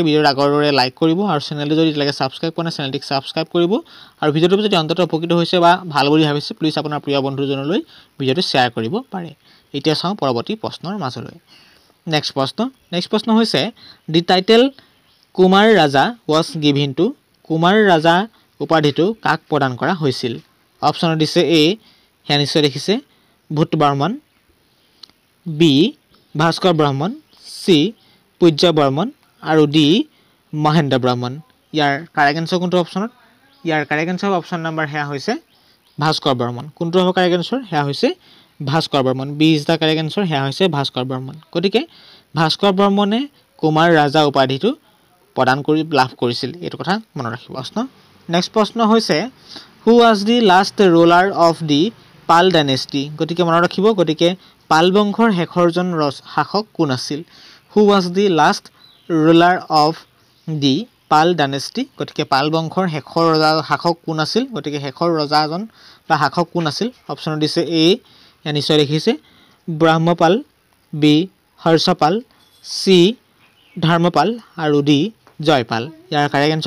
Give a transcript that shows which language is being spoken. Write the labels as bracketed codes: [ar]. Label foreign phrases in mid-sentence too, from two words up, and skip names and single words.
[as] ভিডিওৰ আগৰৰে লাইক কৰিব আৰু চেনেলটো যদি লাগে সাবস্ক্ৰাইব কৰা চেনেলটিক সাবস্ক্ৰাইব কৰিব আৰু ভিডিওটো যদি অন্তত উপকৃত হৈছে বা ভাল বুলি ভাবিছে প্লিজ আপোনাৰ প্ৰিয় বন্ধুজনলৈ ভিডিওটো শ্বেয়াৰ কৰিব পাৰে এতিয়া চাওঁ পৰৱৰ্তী প্ৰশ্নৰ মাজলৈ নেক্সট প্ৰশ্ন হৈছে [en] the title [as] কুমাৰ ৰাজা [en] was given to [as] কুমাৰ ৰাজা উপাধিটো কাক প্ৰদান কৰা হৈছিল অপচন দিছে এ হেয়া নিশ্চয় দেখিছে ভূত বৰ্মন বি ভাস্কৰ ব্ৰাহ্মণ সি পূজ্য বৰ্মন আৰু ডি মহেন্দ্ৰ ব্ৰাহ্মণ ইয়াৰ [en] correct answer [as] কোনটো অপচনত ইয়াৰ [en] correct answer option number [as] হেয়া হৈছে ভাস্কৰ বৰ্মন কোনটো হ'ব [en] correct answer [as] হেয়া হৈছে ভাস্কৰ বৰ্মন [en] B is the correct answer [as] হেয়া হৈছে ভাস্কৰ বৰ্মন গতিকে ভাস্কৰ বৰ্মনে কুমাৰ ৰাজা উপাধিটো প্ৰদান কৰি লাভ কৰিছিল এটো কথা মনত ৰাখিব নেক্সট প্ৰশ্ন হৈছে [en] who was the last ruler of the পাল dynasty [as] গতিকে মনত ৰাখিব গতিকে পাল বংশৰ শেষৰজন শাসক কোন আছিল [en] who was the last ruler of the পাল dynasty [as] গতিকে পাল বংশৰ শেষৰ শাসক কোন আছিল গতিকে শেষৰ ৰজাজন বা শাসক কোন আছিল অপচন দিছে এ ইয়া নিশ্চয় দেখিছে ব্ৰহ্মপাল বি হৰ্ষপাল সি ধৰ্মপাল আৰু ডি জয়পাল ইয়াৰ [en] correct answer